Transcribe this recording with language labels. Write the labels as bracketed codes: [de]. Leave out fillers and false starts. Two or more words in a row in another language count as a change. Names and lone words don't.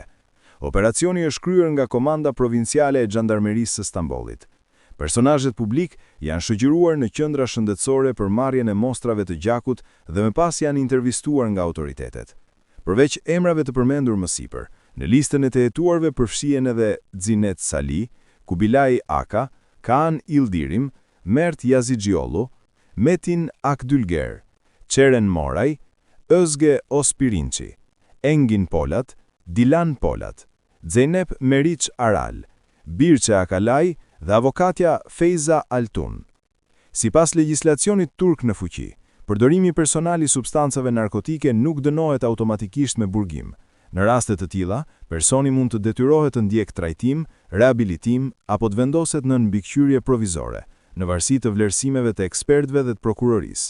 [sq] Operacioni është kryer nga Komanda Provinciale e Xhandarmerisë së Stambollit. Personazhet publik janë shoqëruar në qendra shëndetësore për marrjen e mostrave të gjakut dhe më pas janë intervistuar nga autoritetet. Përveç emrave të përmendur më sipër, në listën e të hetuarve përfshihen edhe Zinet Sali, Kubilay Aka, Kaan Ildirim, Mert Yazigjiollu, Metin Akdylger, Çeren Moraj, Özge Ospirinçi, Engin Polat, Dilan Polat, Zeynep Meriç Aral, Birçe Akalaj dhe avokatja Feyza Altun. Sipas legjislacionit turk në fuqi, përdorimi personal i substancave narkotike nuk dënohet automatikisht me burgim. Në raste të tilla, personi mund të detyrohet të ndjek trajtim, rehabilitim apo të vendoset në mbikëqyrje provizore, në varësi të vlerësimeve të ekspertëve dhe të prokurorisë.